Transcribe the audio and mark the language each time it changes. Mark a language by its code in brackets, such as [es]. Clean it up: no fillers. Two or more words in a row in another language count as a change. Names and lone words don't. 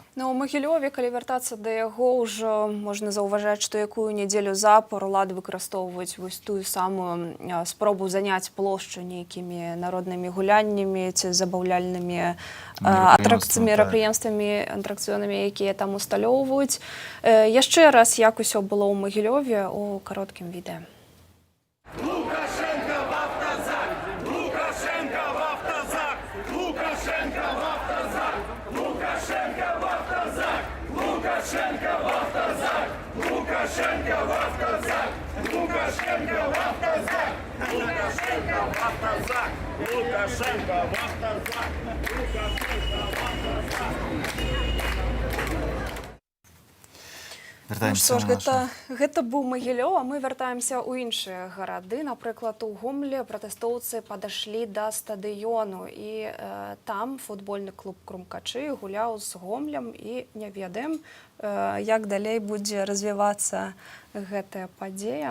[be] Ну, у Магілёве, калі вяртацца да яго, ўжо можна заўважаць, што якую нядзелю запар улады выкарыстоўваюць вось тую самую спробу заняць плошчу нейкімі народнымі гуляннямі ці забаўляльнымі мерапрыемствамі, атракцыёнамі, якія там усталёўваюць. Яшчэ раз, як усё было ў Магілёве у кароткім відэа. [ru] Лукашенко в автозак! Лукашенко в автозак! Лукашенко в автозак! Лукашенко в автозак! Лукашенко в автозак! Лукашенко в автозак! Лукашенко в автозак! Лукашенко в автозак! Лукашенко в автозак! Лукашенко в автозак! [be] Ну што ж, гэта быў Магілёў, а мы вяртаемся ў іншыя гарады. Напрыклад, у Гомлі пратэстоўцы падашлі да стадыёну, і там футбольны клуб «Крумкачы» гуляў з Гомлем, і не ведаем, як далей будзе развівацца гэтая падзея.